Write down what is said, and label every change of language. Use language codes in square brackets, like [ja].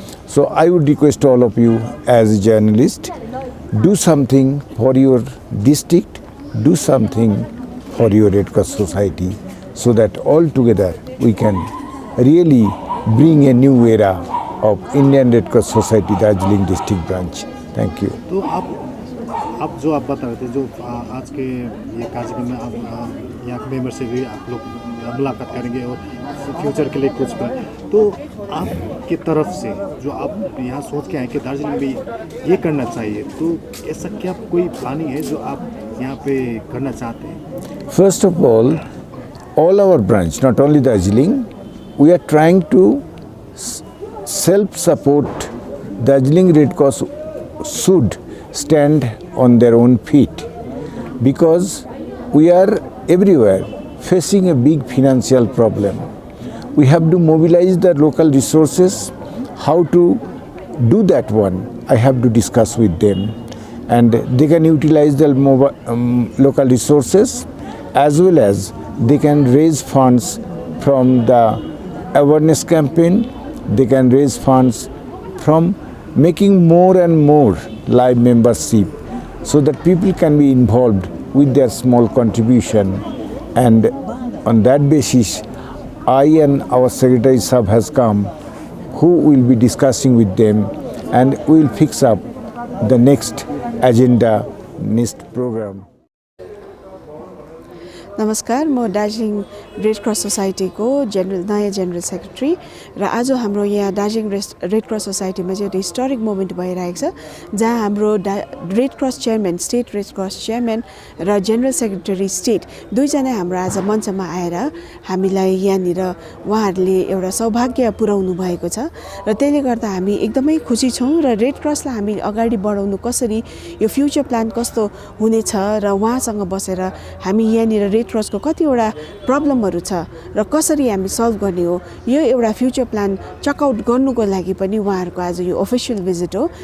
[en] So I would request all of you as a journalist, do something for your district, do something for your Red Cross Society, so that all together we can really bring a new era of Indian Red Cross Society Darjeeling District Branch. Thank you. [hi] तो आप जो आप बता रहे थे, जो आज के ये कार्यक्रम में आप यहाँ के मेंबर से भी आप लोग मुलाकात करेंगे और फ्यूचर के लिए कुछ करें, तो आपकी तरफ से जो आप यहाँ सोच के आए कि दार्जिलिंग में ये करना चाहिए, तो ऐसा क्या कोई प्लानिंग है जो आप यहाँ पे करना चाहते हैं? [en] First of all our branch, not only Darjeeling, we are trying to self-support. Darjeeling Red Cross should stand on their own feet, because we are everywhere facing a big financial problem. We have to mobilize the local resources. How to do that one, I have to discuss with them, and they can utilize the local resources, as well as they can raise funds from the awareness campaign. They can raise funds from making more and more live membership, so that people can be involved with their small contribution. And on that basis, I and our Secretary Sahab has come, who will be discussing with them, and we will fix up the next agenda, next program. [ne] नमस्कार, म Darjeeling red cross सोसाइटीको नयाँ general secretary र आज हाम्रो यहाँ Darjeeling red cross सोसाइटीमा चाहिँ एउटा हिस्टोरिक मोमेन्ट भइरहेको छ, जहाँ हाम्रो red cross chairman, state red cross chairman र जेनरल सेक्रेटरी स्टेट दुईजना हाम्रो आज मञ्चमा आएर हामीलाई यहाँनिर उहाँहरूले एउटा सौभाग्य पुर्याउनु भएको छ, र त्यसले गर्दा हामी एकदमै खुसी छौँ र रेड क्रसलाई हामी अगाडि बढाउनु कसरी, यो फ्युचर प्लान कस्तो हुनेछ र उहाँसँग बसेर हामी यहाँनिर रेड क्रसको कतिवटा प्रब्लमहरू छ र कसरी हामी सल्भ गर्ने हो, यो एउटा फ्युचर प्लान चकआउट गर्नुको लागि पनि उहाँहरूको आज यो अफिसियल भिजिट हो।